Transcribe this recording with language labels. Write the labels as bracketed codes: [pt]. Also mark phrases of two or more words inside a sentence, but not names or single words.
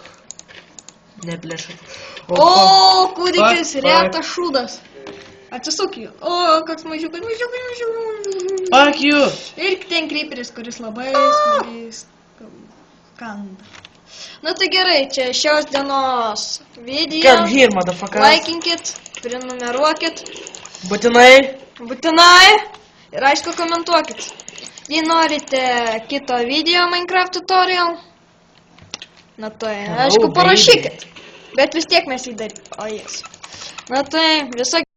[lt] Neplėšrūnų. O, kūdikis, retas šūdas. Atsisuk jų. O, koks mažiukas. [en] Fuck you. [lt] Ir ten kryperis, kuris labai smagiai kanda. Na tai gerai, čia šios dienos video. [en] Come here, motherfuckers. [lt] Laikinkit, prenumeruokit. Būtinai. Ir aišku, komentuokit. Jei norite kito video Minecraft tutorial, na tai, aišku, parašykit. Bet vis tiek mes jį darysim. O, jas. Na tai, viso